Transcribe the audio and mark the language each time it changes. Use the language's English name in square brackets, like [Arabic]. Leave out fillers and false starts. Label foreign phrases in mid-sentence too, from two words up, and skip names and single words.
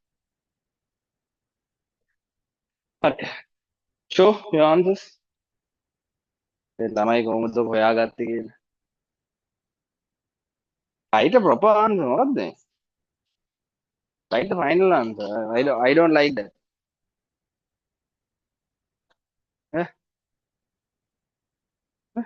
[English] But show your answers. [Sinhala] ළමයි කොහොමද හොයාගත්තේ කියලා. [English] Write a proper answer. [Sinhala] මොකක්ද මේ? [English] Write the final answer. I don't like that. Eh? Eh?